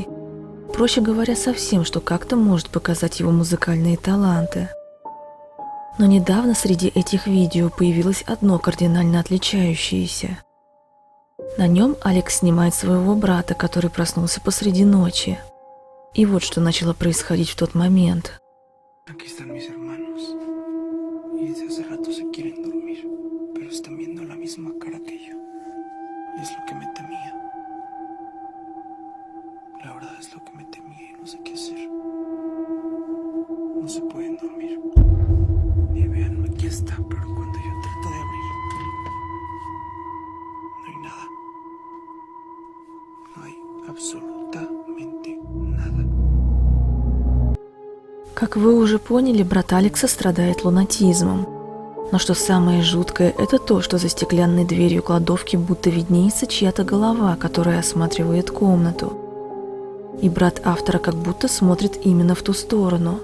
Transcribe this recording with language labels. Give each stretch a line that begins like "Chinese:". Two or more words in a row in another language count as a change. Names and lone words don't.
Russian: Проще говоря, со всем, что как-то может показать его музыкальные таланты. Но недавно среди этих видео появилось одно кардинально отличающееся. На нем Алекс снимает своего брата, который проснулся посреди ночи. И вот что начало происходить в тот момент.
Spanish: Pero están viendo la misma cara que yo. Y es lo que me temía. La verdad es lo que me temía y no sé qué hacer. No se pueden dormir. Y vean, aquí está, pero cuando yo trato de abrir, no hay nada. No hay absolutamente nada.
Russian: Как вы уже поняли, брат Алекса страдает лунатизмом. Но что самое жуткое, это то, что за стеклянной дверью кладовки будто виднеется чья-то голова, которая осматривает комнату. И брат автора как будто смотрит именно в ту сторону.